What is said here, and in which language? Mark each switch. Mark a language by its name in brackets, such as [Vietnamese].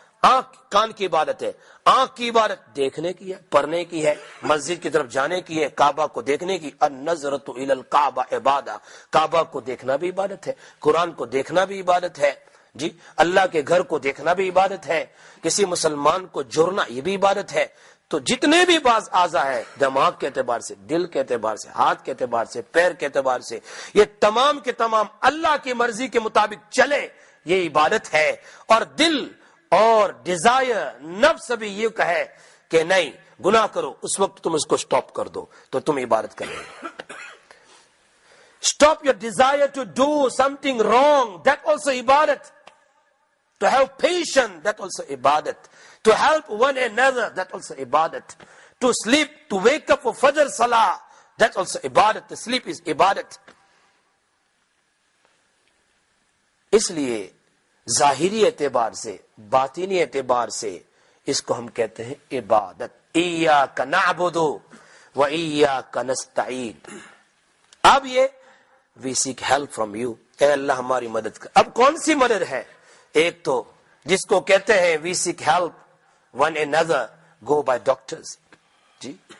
[Urdu] آنکھ کان کی عبادت ہے، آنکھ کی عبادت دیکھنے کی ہے، پڑھنے کی ہے، مسجد کی طرف جانے کی ہے، کعبہ کو دیکھنے کی، [Arabic] النظرۃ الی الکعبہ عبادہ، [Urdu] کعبہ کو دیکھنا بھی عبادت ہے، قرآن کو دیکھنا بھی عبادت ہے، جی اللہ کے گھر کو دیکھنا بھی عبادت ہے، کسی مسلمان کو جڑنا یہ بھی عبادت ہے۔ تو جتنے بھی بعض اعضاء ہے، دماغ کے اعتبار سے، دل کے اعتبار سے، ہاتھ کے اعتبار سے، پیر کے اعتبار سے، یہ تمام کے تمام اللہ کی مرضی کے مطابق چلے، یہ عبادت ہے۔ اور دل اور ڈیزائر، نفس بھی یہ کہے کہ نہیں گناہ کرو، اس وقت تم اس کو سٹاپ کر دو تو تم عبادت کرو۔ [English] Stop your desire to do something wrong, that also ibadat. To have patience, that also ibadat. To help one another, that also ibadat. To sleep, to wake up for Fajr Salah, that's also ibadat. The sleep is ibadat. [Urdu] اس لیے ظاہری اعتبار سے، باطنی اعتبار سے اس کو ہم کہتے ہیں عبادت۔ [Arabic] ایاک نعبد و ایاک نستعین۔ [Urdu] اب یہ [English] we seek help from you، [Urdu] اے اللہ ہماری مدد کر۔ اب کون سی مدد ہے؟ ایک تو جس کو کہتے ہیں [English] we seek help one another، go by doctors، [Urdu] جی